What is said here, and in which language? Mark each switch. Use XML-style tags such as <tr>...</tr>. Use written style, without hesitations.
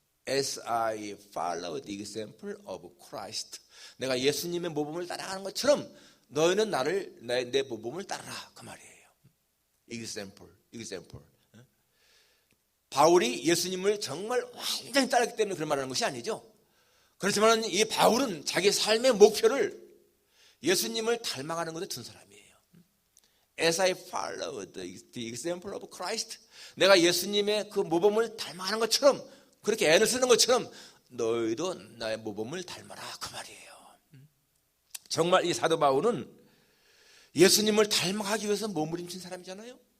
<en>As I follow the example of Christ.</en> <ko>내가 예수님의 모범을 따라가는 것처럼 너희는 내 모범을 따르라. 그 말이에요. example. 바울이 예수님을 정말 완전히 따랐기 때문에 그런 말을 하는 것이 아니죠. 그렇지만 이 바울은 자기 삶의 목표를 예수님을 닮아가는 것에 둔 사람이에요.</ko> <en>As I follow the example of Christ.</en> <ko>내가 예수님의 그 모범을 닮아가는 것처럼, 그렇게 애를 쓰는 것처럼 너희도 나의 모범을 닮아라. 그 말이에요. 정말 이 사도 바울은 예수님을 닮아가기 위해서 몸부림친 사람이잖아요.</ko>